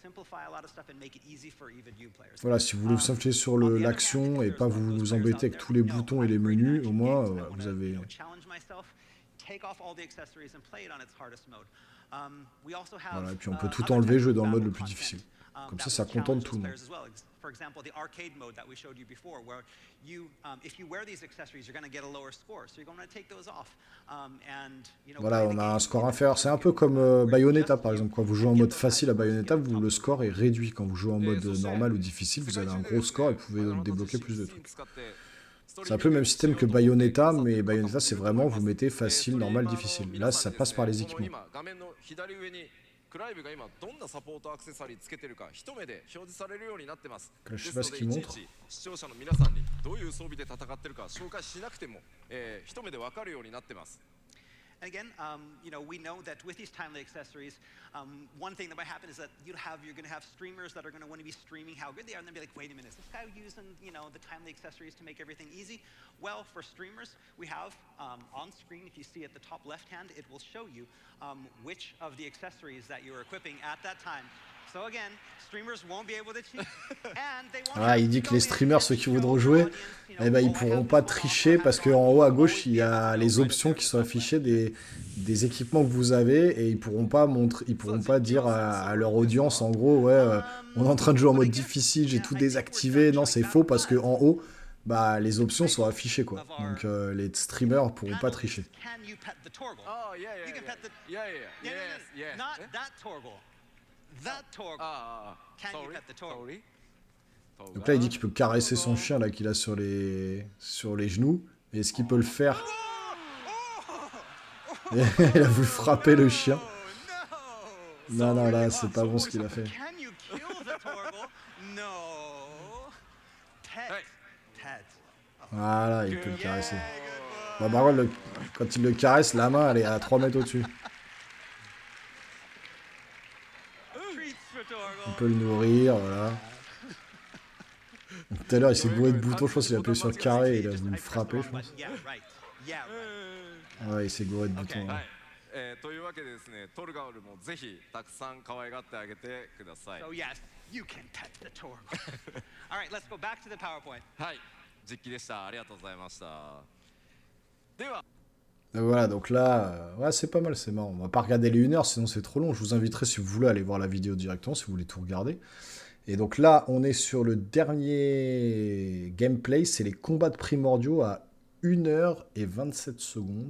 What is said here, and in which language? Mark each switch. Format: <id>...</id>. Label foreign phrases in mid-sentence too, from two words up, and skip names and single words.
<fr>Voilà, si vous voulez vous simplifier sur l'action et pas vous embêter avec tous les boutons et les menus, au moins vous avez... Voilà, et puis on peut tout enlever, jouer dans le mode le plus difficile. Comme ça contente tout le monde.</fr> <en>For example, the arcade mode that we showed you before, where you, if you wear these accessories, you're going to get a lower score, so you're going to take those off.</en> <fr>Voilà, on a un score inférieur. C'est un peu comme Bayonetta, par exemple. Quand vous jouez en mode facile à Bayonetta, le score est réduit. Quand vous jouez en mode normal ou difficile, vous avez un gros score et vous pouvez débloquer plus de trucs. C'est un peu le même système que Bayonetta, mais Bayonetta, c'est vraiment, vous mettez facile, normal, difficile. Là, ça passe par les équipements.</fr> <ja>クライブが今どんなサポートアクセサリーつけてるか一目で表示されるようになってます。</ja> <fr>Je sais pas ce qu'il montre.</fr> <ja>視聴者の皆さんにどういう装備で戦ってるか紹介しなくても、一目でわかるようになってます。</ja> <en>And again, we know that with these timely accessories, one thing that might happen is that you're going to have streamers that are going to want to be streaming how good they are, and then be like, wait a minute, is this guy using, the timely accessories to make everything easy? Well, for streamers, we have on screen, if you see at the top left hand, it will show you which of the accessories that you're equipping at that time. So again, streamers won't be able to cheat, and they won't.</en> <fr>Ah, il dit que les streamers, ceux qui voudront jouer, eh ben, ils pourront pas tricher parce qu'en haut à gauche, il y a les options qui sont affichées des équipements que vous avez et ils pourront pas dire à leur audience, en gros, ouais, on est en train de jouer en mode difficile, j'ai tout désactivé. Non, c'est faux parce que en haut, bah, les options sont affichées, quoi. Donc les streamers pourront pas tricher.</fr> <en>Oh, yeah. Not that Torgal. That Torgal. Can you pet the Torgal?</en> <fr>Donc là, il dit qu'il peut caresser son chien là qu'il a sur les genoux. Et est-ce qu'il peut le faire? Il a voulu frapper le chien. Non, là, c'est pas bon ce qu'il a fait.</fr> <en>Can you kill the Torgal? No. Pet.</en> <fr>Voilà, il peut le caresser. Bah, par contre, quand il le caresse, la main, elle est à 3 mètres au-dessus. On peut le nourrir, voilà. Tout à l'heure, il s'est bourré de boutons, je pense qu'il a appuyé sur le carré et il a voulu me frapper, je pense. Ouais, il s'est bourré de boutons. Ouais.</fr> <ja>というわけでですね、トルガルもぜひたくさん可愛がってあげてください。</ja> <en>So yes, you can pet the Torgal. All right, let's go back to the PowerPoint.</en> <ja>はい、実機でした。ありがとうございました。では。</ja> <fr>Voilà, donc là, ouais, c'est pas mal, c'est marrant. On va pas regarder les 1 heure, sinon c'est trop long. Je vous inviterai, si vous voulez, à aller voir la vidéo directement, si vous voulez tout regarder. Et donc là, on est sur le dernier gameplay, c'est les combats de primordiaux à 1 heure et 27 secondes.</fr>